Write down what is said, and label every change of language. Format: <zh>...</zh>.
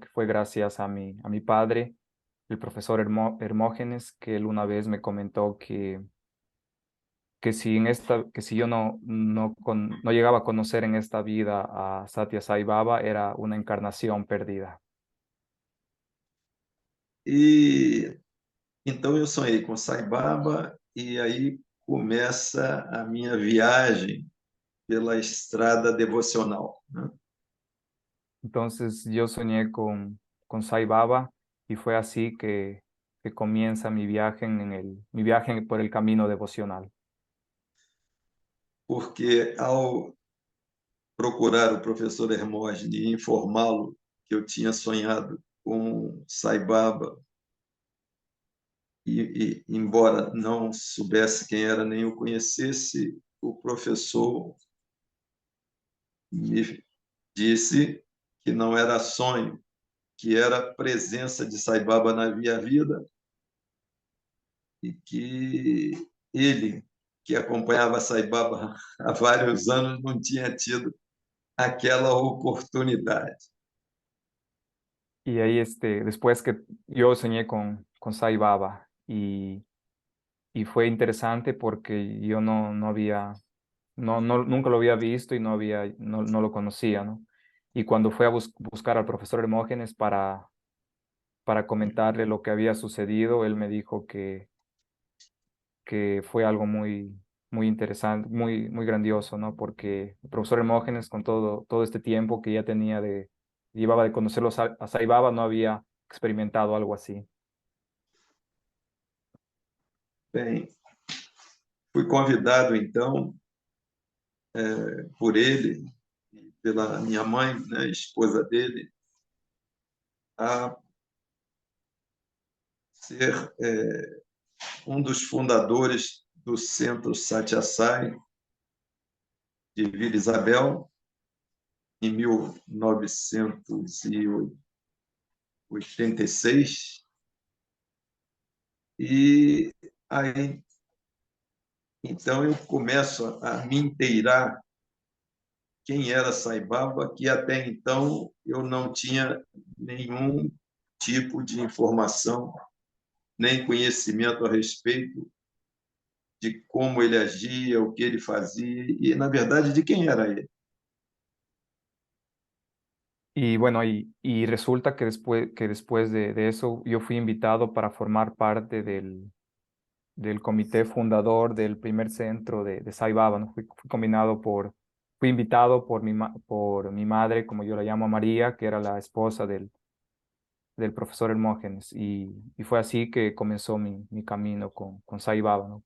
<es>Que fue gracias a mi padre, el profesor Hermógenes, que él una vez me comentó que si yo no llegaba a conocer en esta vida a Satya Sai Baba, era una encarnación perdida.</es> <pt>E então eu sonhei com Sai Baba e aí começa a minha viagem pela estrada devocional, né?</pt> <es>Entonces yo soñé con Sai Baba y fue así que comienza mi viaje mi viaje por el camino devocional.</es> <pt>Porque ao procurar o professor Hermógenes e informá-lo que eu tinha sonhado com Sai Baba, embora não soubesse quem era nem o conhecesse, o professor me disse que não era sonho, que era a presença de Sai Baba na minha vida e que ele, que acompanhava Sai Baba há vários anos, não tinha tido aquela oportunidade.</pt> <es>Y ahí, después que yo soñé con Sai Baba y fue interesante porque yo no había, nunca lo había visto y no lo conocía, ¿no? Y cuando fue a buscar al profesor Hermógenes para comentarle lo que había sucedido, él me dijo que fue algo muy interesante, muy grandioso, ¿no? Porque el profesor Hermógenes, con todo este tiempo que ya llevaba de conocerlo a Sai Baba, no había experimentado algo así.</es> <pt>Bem, fui convidado, então, por ele, pela minha mãe, né, esposa dele, a ser um dos fundadores do Centro Satya Sai de Vila Isabel, em 1986. E aí, então, eu começo a me inteirar quem era Sai Baba, que até então eu não tinha nenhum tipo de informação, nem conhecimento a respeito de como ele agia, o que ele fazia e, na verdade, de quem era ele.</pt> <es>Y bueno, y resulta que después de eso yo fui invitado para formar parte del comité fundador del primer centro de Sai Baba, ¿no? Fui combinado fui invitado por mi madre, como yo la llamo María, que era la esposa del profesor Hermógenes, y fue así que comenzó mi camino con Sai Baba, ¿no?</es>